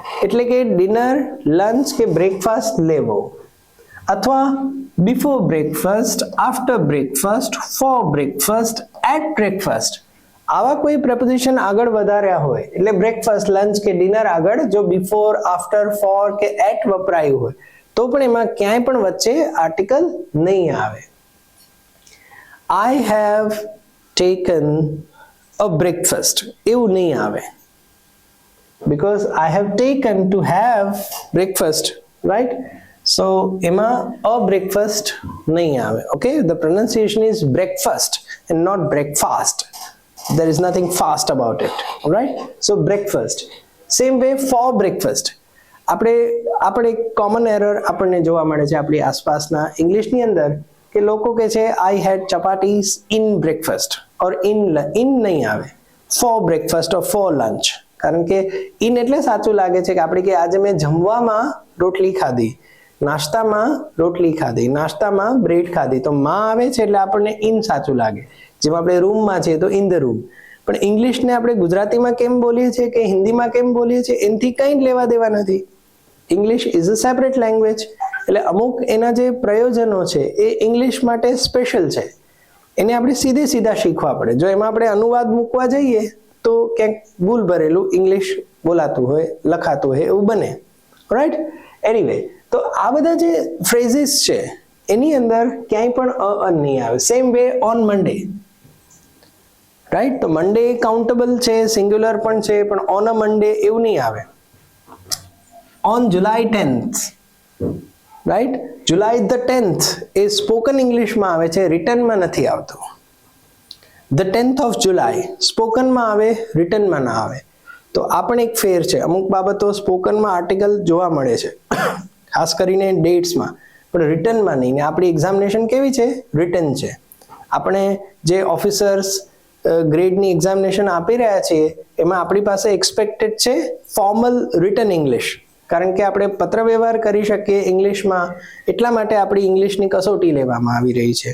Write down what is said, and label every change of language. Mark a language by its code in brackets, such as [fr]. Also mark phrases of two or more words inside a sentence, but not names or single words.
[gu] એટલે કે [en] dinner, lunch [gu] કે બ્રેકફાસ્ટ લેવો, અથવા [en] before breakfast, after breakfast, for breakfast, at breakfast, [gu] આવા કોઈ પ્રપોઝિશન આગળ વધાર્યા હોય એટલે [en] breakfast, lunch [gu] કે ડિનર આગળ જો [en] before, after, for [gu] કે એટ વપરાયું હોય તો પણ એમાં ક્યાંય પણ વચ્ચે આર્ટિકલ નહીં આવે. [en] I have taken a breakfast [gu] એવું નહીં આવે, [en] because I have taken to have breakfast, right? [gu] So એમાં [en] a breakfast [gu] નહીં આવે. [en] Okay, the pronunciation is breakfast and not breakfast. There is nothing fast about it. All right, so breakfast. Same way for breakfast. [gu] આપણે [en] common error [gu] આપણને જોવા મળે છે આપણી આસપાસના ઇંગ્લિશની અંદર કે લોકો કહે છે [en] I had chapatis in breakfast or in [gu] નહીં આવે, [en] for breakfast or for lunch. [gu] કારણ કે in એટલે સાચું લાગે છે કે આપણે કે આજે મેં જમવામાં રોટલી ખાધી, નાસ્તામાં રોટલી ખાધી, નાસ્તામાં બ્રેડ ખાધી, તો માં આવે છે એટલે આપણને in સાચું લાગે. જેમ આપણે રૂમમાં છે તો [en] in the room. [gu] પણ ઇંગ્લિશને આપણે ગુજરાતીમાં કેમ બોલીએ છીએ કે હિન્દીમાં કેમ બોલીએ છીએ એનાથી કંઈ જ લેવા દેવા નથી. [en] English is a separate language, [gu] એટલે અમુક એના જે પ્રયોજનો છે એ ઇંગ્લિશ માટે સ્પેશિયલ છે, એને આપણે સીધા શીખવા પડે. જો એમાં આપણે અનુવાદ મૂકવા જઈએ તો ક્યાંક ભૂલ ભરેલું ઇંગ્લિશ બોલાતું હોય, લખાતું હોય એવું બને. [en] right, anyway, [gu] તો આ બધા જે ફ્રેઝિસ છે એની અંદર ક્યાંય પણ અન નહીં આવે. [en] same way on Monday, right, [gu] તો મંડે કાઉન્ટેબલ છે, સિંગ્યુલર પણ છે, પણ [en] on a Monday [gu] એવું નહીં આવે. On July 10th, right? [en] July the 10th [gu] એ સ્પોકન ઇંગ્લિશમાં આવે છે, રિટનમાં નથી આવતું. [en] The 10th of July [gu] સ્પોકનમાં આવે, રિટનમાં ના આવે. તો આ પણ એક ફેર છે. અમુક બાબતો સ્પોકનમાં આર્ટિકલ જોવા મળે છે, ખાસ કરીને ડેટ્સમાં, પણ રિટનમાં નહીં. ને આપણી એક્ઝામિનેશન કેવી છે? રિટન છે. આપણે જે ઓફિસર્સ ગ્રેડની એક્ઝામિનેશન આપી રહ્યા છીએ એમાં આપણી પાસે એક્સપેક્ટેડ છે [en] formal written English, [gu] કારણ કે આપણે પત્ર વ્યવહાર કરી શકીએ ઇંગ્લિશમાં, એટલા માટે આપણી ઇંગ્લિશની કસોટી લેવામાં આવી રહી છે.